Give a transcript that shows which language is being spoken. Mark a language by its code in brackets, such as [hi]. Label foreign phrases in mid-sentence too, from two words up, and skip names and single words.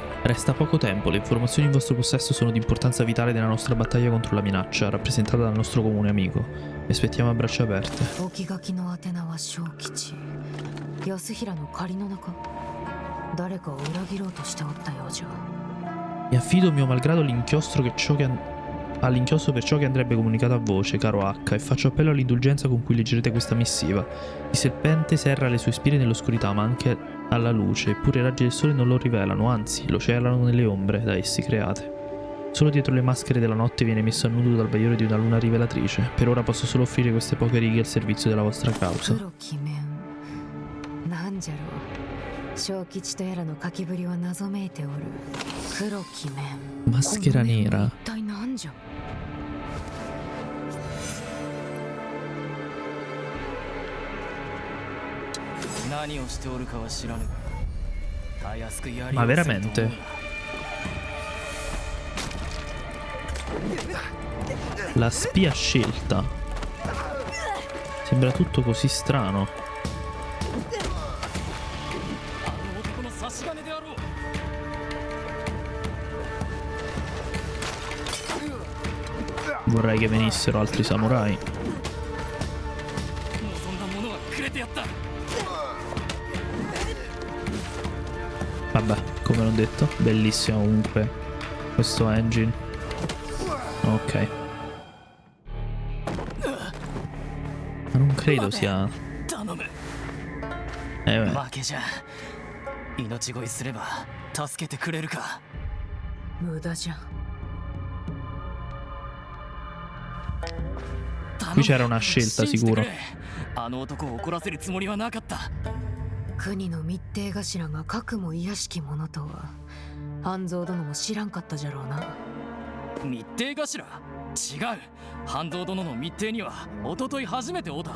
[it] Resta poco tempo, le informazioni in vostro possesso sono di importanza vitale nella nostra battaglia contro la minaccia, rappresentata dal nostro comune amico. Vi aspettiamo a braccia aperte. [ja] 置き書きの宛名は小吉。安平の仮の中。誰かを裏切ろうとしておったようじゃ。 [it] Mi affido mio malgrado all'inchiostro all'inchiostro per ciò che andrebbe comunicato a voce, caro H, e faccio appello all'indulgenza con cui leggerete questa missiva. Il serpente serra le sue spire nell'oscurità, ma anche alla luce, eppure i raggi del sole non lo rivelano, anzi, lo celano nelle ombre da essi create. Solo dietro le maschere della notte viene messo a nudo dal bagliore di una luna rivelatrice. Per ora posso solo offrire queste poche righe al servizio della vostra causa. [ja] 黒き面なんじゃろう。小吉とやらの書きぶりは謎めいておる。黒き面。 [it] Maschera nera. [ja] 一体なんじゃ。何をしておるかは知らぬ。たやすくやり [it] Ma veramente? La spia scelta. Sembra tutto così strano. Vorrei che venissero altri samurai. Vabbè, come l'ho detto, bellissimo comunque questo engine. Ok. Ma non credo sia... [ja] 負けじゃ。命乞いすれば助けてくれるか。無駄じゃ。 [it] Qui c'era una scelta sicuro. [ja] あの男を怒らせるつもりはなかった。国の密偵頭がかくも卑しきものとは半蔵殿も知らんかったじゃろうな。密偵頭？違う。半蔵殿の密偵には一昨日初めて会うた。